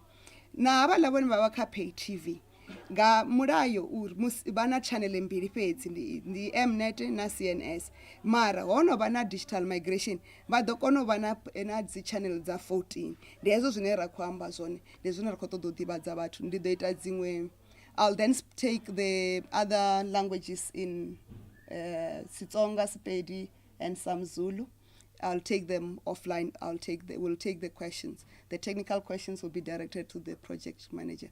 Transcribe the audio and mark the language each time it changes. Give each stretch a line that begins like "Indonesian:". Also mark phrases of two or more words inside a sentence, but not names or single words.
Venda: Na havhaḽa vhone vha vha kha
English: pay TV
Venda: nga mulayo uri vha na channel mbili fhedzi, ndi Mnet na CNS, mara ho no vha na
English: digital migration
Venda: vha ḓo kona u vha na dzi channel dza 14. Ndi hezwo zwine ra khou amba zwone, ndi zwine ra khou ṱoḓa u ḓivhadza vhathu. Ndi ḓo ita dziṅwe,
English: I'll then take the other languages in Sitsonga, Sepedi and some Zulu. I'll take them offline. We'll take the questions. The technical questions will be directed to the project manager.